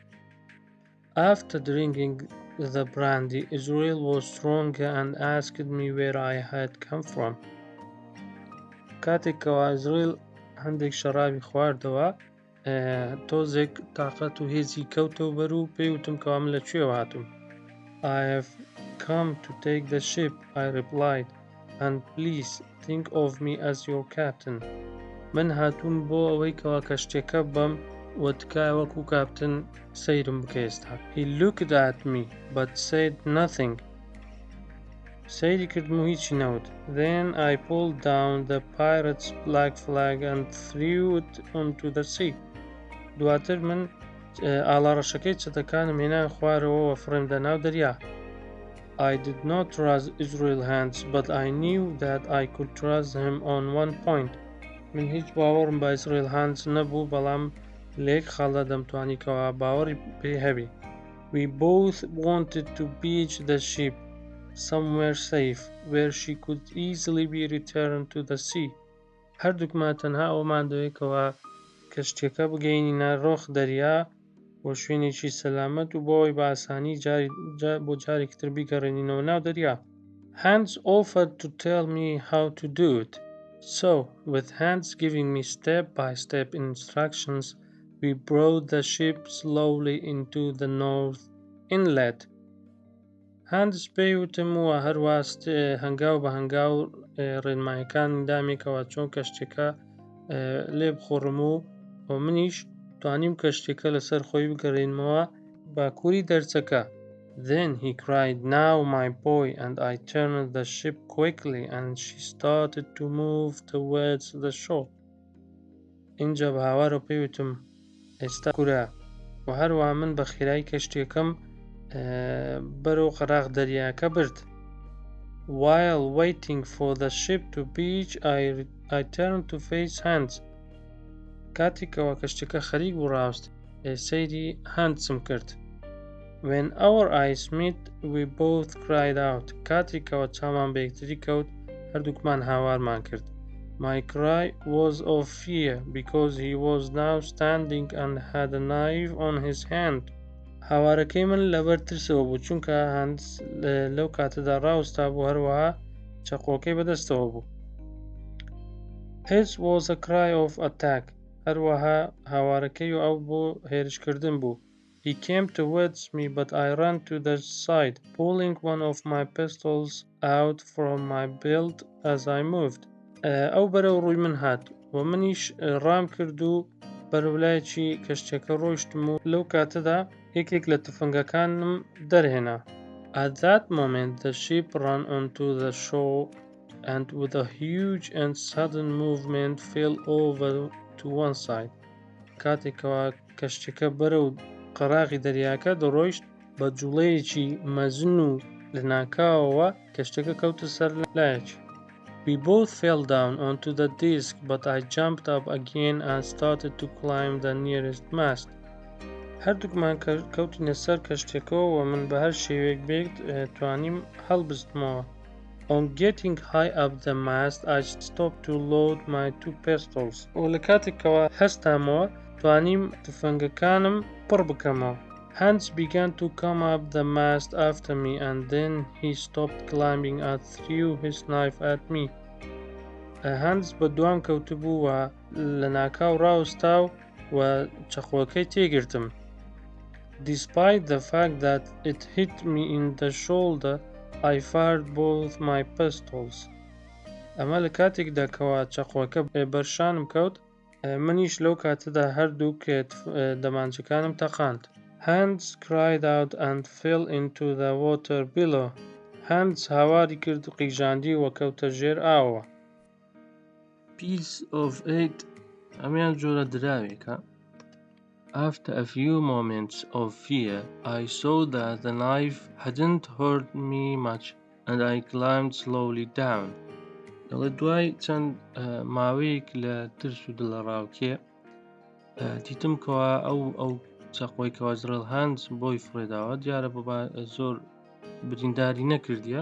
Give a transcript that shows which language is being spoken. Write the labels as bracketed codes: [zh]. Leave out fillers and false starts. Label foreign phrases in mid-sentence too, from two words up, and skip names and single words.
[en] After drinking the brandy, Israel was stronger and asked me where I had come from. [ckb] کاتێکەوە ئیزرائیل هەندێک شەرابی خواردەوە، تۆزێک تااقەت و هێزی کەوتەوە بەر و پێیوتم کەوا من لەکوێوە هاتووم. [en] I have come to take the ship, I replied, and please think of me as your captain. [ckb] من هاتووم بۆ ئەوەی کەوا کەشتێکە بەم وەتکای وەکو کاپتن سەیرم بکە ئێستا. [en] He looked at me but said nothing. [ckb] سەیری کردم و هیچی نەوت. [en] Then I pulled down the pirate's black flag and threw it onto the sea. [ckb] دواتر من ئاڵاڕەشەکەی چەتەکانم هێنا خوارەوە و فڕێمدە ناو دەریا. [en] I did not trust Israel's hands, but I knew that I could trust him on one point. [ckb] من هیچ باوەڕم بە ئیزرائیل هانز نەبوو، بەڵام لە یەک خاڵدا دەمتوانی کەوا باوەڕی پێ هەبی. [en] We both wanted to beach the ship somewhere safe, where she could easily be returned to the sea. [ckb] هەردووکمان تەنها ئەومان دەوێتەوە کەشتێکە بگەینە ڕۆخ دەریا بۆ شوێنێکی سەلامەت و بۆ ئەوەی بە ئاسانی بۆ جارێکی تر بیگەڕێنینەوە ناو دەریا. [en] Hans offered to tell me how to do it. So, with Hans giving me step-by-step instructions, we brought the ship slowly into the north inlet. [ckb] Hans پێیوتم و هەروەست هەنگاو بە هەنگاو ڕێنمایەکانی دامێکەوە چۆن کەشتێکە لێ بخۆڕم و منیش توانیم کەشتێکە لەسەر خۆی بگەڕێنمەوە باکووری دەرچەکە. [en] Then he cried, "Now, my boy," and I turned the ship quickly and she started to move towards the shore. [ckb] اینجا بە هاوارەوە پێیوتم ئێستا کورە و هەروەها من بە خێرایی کەشتێکەم بەرەو قەراغ دەریاکە برد. [en] While waiting for the ship to beach, I turned to face Hans. [ckb] کاتێکەوە کەشتێکە خەریک بوو ڕاوست، سەیری هانسم کرد. [en] When our eyes met, we both cried out. [ckb] کاتێکەوە چامان بە یەکتری کەوت، هەردووکمان هاوارمان کرد. [en] My cry was of fear, because he was now standing and had a knife on his hand. [ckb] هاوارەکەی من لەبەر ترسەوە بوو، چونکە هانس لەو کاتەدا ڕاوستا بوو، هەروەها چەقۆکەی بەدەستەوە بوو. [en] His was a cry of attack. [ckb] هەروەها هاوارەکەی ئەو بۆ هێرشکردن بوو. [en] He came towards me, but I ran to the side, pulling one of my pistols out from my belt as I moved. [ckb] ئەو بەرەو ڕووی من هات و منیش ڕام کرد و بەرەولایەکی کەشتێکە ڕۆیشتم و لەو کاتەدا یەکێک لە تفەنگەکانم دەرهێنا. [en] At that moment, the ship ran onto the shore and with a huge and sudden movement fell over to one side. [ckb] کاتێکەوە کەشتێکە بەرەو قەراغی دەریاکە دەڕۆیشت، بە جوڵەیەکی مەزن و لە ناکاوەوە کەشتەکە کەوتە سەر لایەکی. [en] We both fell down onto the disc, but I jumped up again and started to climb the nearest mast. [ckb] هەردووکمان کەوتینە سەر کەشتێکەوە و من بە هەر شێوەیەک بێت توانیم هەڵبستمەوە. [en] On getting high up the mast, I stopped to load my two pistols. [ckb] و لە کاتێکەوە هەستامەوە توانیم تفەنگەکانم پڕ بکەمەوە. [en] Hans began to come up the mast after me, and then he stopped climbing and threw his knife at me. [ckb] Hans بە دوام کەوتبوو و لە ناکاو ڕاوستاو و چەقۆکەی تێگرتم. [en] Despite the fact that it hit me in the shoulder, I fired both my pistols. [ckb] ئەمە لە کاتێکدا کەوا چەقۆکە بەرشانم کەوت، منیش لەو کاتەدا هەردووک دەمانچەکانم تەقاند. [en] Hans cried out and fell into the water below. [ckb] هەند هاواری کرد قیژاندی وە کەوتە ژێر ئاوەوە. [en] piece of it [ckb] ئەمیان جۆرە دراوێکە. [en] After a few moments of fear, I saw that the knife hadn't hurt me much, and I climbed slowly down. [ckb] دوای چەند ماوەیەک لە ترس و دڵەڕاوکێ دیتم کەوا ئەو چەقۆی کەوا زرەڵ هەند بۆی فڕێداوە دیارە زۆر برینداری نەکردیە.